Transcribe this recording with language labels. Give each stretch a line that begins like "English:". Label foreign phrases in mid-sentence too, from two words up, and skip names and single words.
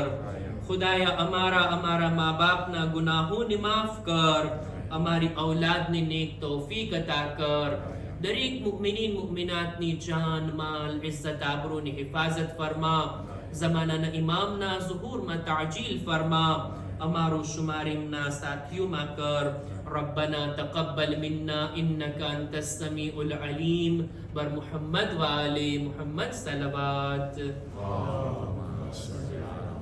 Gujarati: ખુદાયા અમારા મા બાપના ગુનાહોને માફ કર, અમારી ઔલાદને નેક તૌફીક અતા કર. દરેક મુમિનીન મુમિનાતની જાન, માલ, ઇઝ્ઝત, આબરૂની હિફાજત ફરમા. ઝમાનાના ઇમામના ઝુહૂરમાં તાજીલ ફરમા. અમારું શુમારીમના સાથીઓમાં કર.
Arabic: ربنا تقبل منا إنك أنت السميع العليم. بر محمد وآل محمد صلوات.